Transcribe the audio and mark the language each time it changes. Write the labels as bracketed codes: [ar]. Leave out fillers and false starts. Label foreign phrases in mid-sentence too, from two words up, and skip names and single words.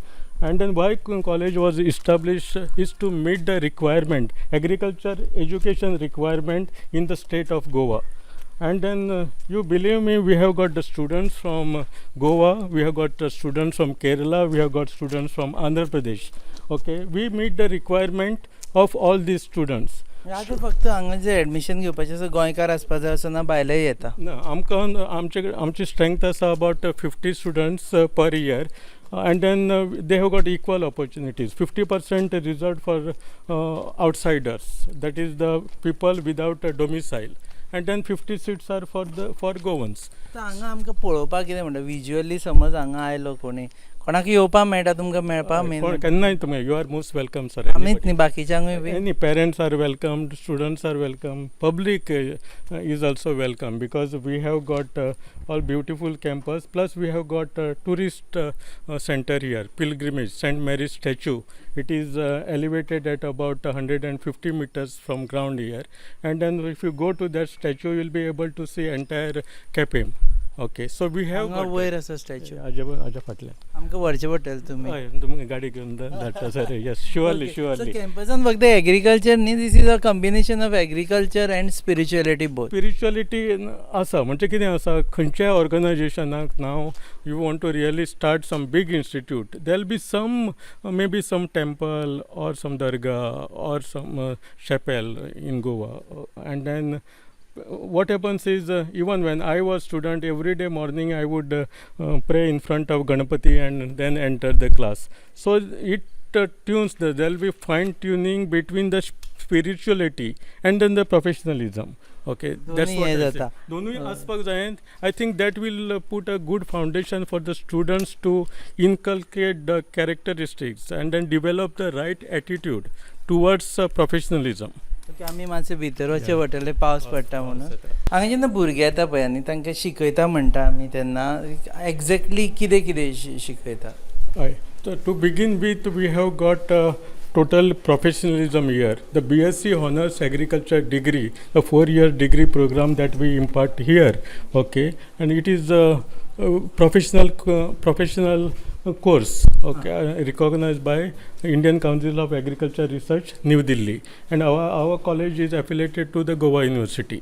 [en] And then why college was established is to meet the requirement, agriculture education requirement in the state of Goa. And then you believe me, we have got the students from Goa, we have got students from Kerala, we have got students from Andhra Pradesh. Okay, we meet the requirement of all these students. [kok] आतां फक्त हांगा जे एडमिशन घेवपाचें आसा गोंयकार आसपा जाय असो ना भायलेय येता. ना आमकां आमची स्ट्रेंथ आसा [en] about 50 students per year. And then they have got equal opportunities. 50% reserved for outsiders, that is the people without a domicile. and then 50 seats are for Goans. [kok] तर हांगा आमकां पळोवपाक कितें म्हणटा विज्युअली समज हांगा आयलो कोणी कोणाक येवपाक मेळटा तुमकां मेळपाक मेन केन्नाय तुमी [en] you are most welcome sir. [kok] आमीच न्ही बाकीच्यांकूय बी [en] Any parents are welcome, students are welcome, public is also welcome because we have got all beautiful campus, plus we have got tourist center here, pilgrimage, St. Mary's statue. It is elevated at about 150 meters from ground here, and then if you go to that statue you will be able to see entire Cape. Okay, so we have [kok] हांगा वयर आसा स्टॅच्यू आजा फाटल्यान आमकां व्हरचें पडटलें तुमी हय तुमी गाडी घेवन धाडटा सर. [en] Yes surely [kok] कॅम्पसान फक्त एग्रीकल्चर न्ही [en] this is a combination of agriculture and spirituality both. [kok] स्पिरिच्युअलिटी आसा म्हणजे कितें आसा खंयच्याय ऑर्गनायजेशनाक नाव [en] you want to really start some big institute there will be some maybe some temple or some dargah or some chapel in Goa, and then what happens is even when I was student, every day morning I would pray in front of Ganapati and then enter the class. So it tunes there will be fine tuning between the spirituality and then the professionalism. Okay, that's what I say. [kok] दोनूय आसपाक जाय. [en] I think that will put a good foundation for the students to inculcate the characteristics and then develop the right attitude towards professionalism. [kok] आमी मातशे भितर वचचे पडटले पावस पडटा म्हणून. हांगा जेन्ना भुरगे येता पळय आनी तांकां शिकयता म्हणटा आमी तेन्ना एक्झॅक्टली कितें कितें शिकयता. हय, [en] so to begin with we have got total professionalism here. The BSc Honours Agriculture degree, the 4-year degree program that we impart here, okay, and it is a professional course, okay, recognized by Indian Council of Agriculture Research, New Delhi, and our college is affiliated to the Goa University.